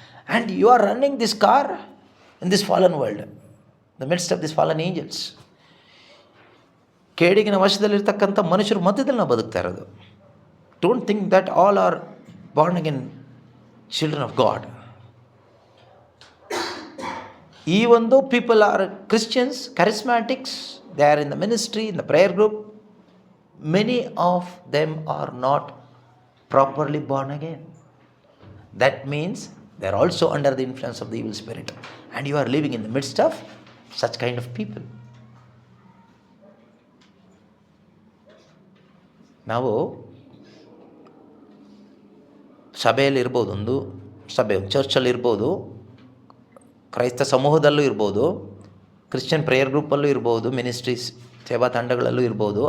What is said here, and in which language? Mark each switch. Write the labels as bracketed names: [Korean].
[English] And you are running this car in this fallen world, the midst of this fallen angels. [Kannada] ಕೇಡಿಗಿನ ವಶದಲ್ಲಿರ್ತಕ್ಕಂಥ ಮನುಷ್ಯರು ಮಧ್ಯದಲ್ಲಿ ನಾವು ಬದುಕ್ತಾ ಇರೋದು. [English] Don't think that all are born again children of God. ಈ ಒಂದು people are Christians, charismatics, they are in the ministry, in the prayer group. Many of them are not properly born again. That means they are also under the influence of the evil spirit, and you are living in the midst of such kind of people. [Kannada] ನಾವು ಸಭೆಯಲ್ಲಿ ಇರ್ಬೋದು, ಒಂದು ಸಭೆ, ಚರ್ಚಲ್ಲಿ ಇರ್ಬೋದು, ಕ್ರೈಸ್ತ ಸಮೂಹದಲ್ಲೂ ಇರ್ಬೋದು, Christian prayer ಗ್ರೂಪಲ್ಲೂ ಇರ್ಬೋದು, ministries ಸೇವಾ ತಂಡಗಳಲ್ಲೂ ಇರ್ಬೋದು.